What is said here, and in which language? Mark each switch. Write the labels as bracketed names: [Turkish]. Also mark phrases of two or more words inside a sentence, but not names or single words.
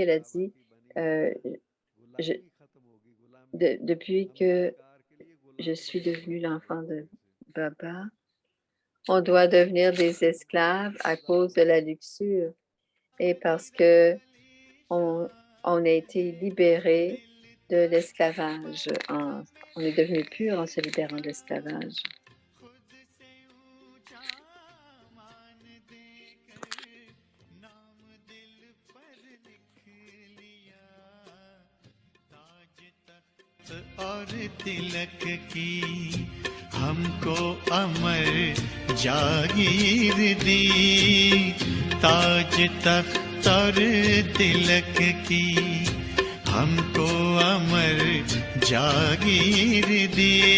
[French] Elle a dit, depuis que je suis devenue l'enfant de Baba, on doit devenir des esclaves à cause de la luxure et parce que on a été libérés de l'esclavage. On est devenu pur en se libérant de l'esclavage. [Hindi] और तिलक की हमको अमर जागीर दी ताज तख्त और तिलक की हमको अमर जागीर दी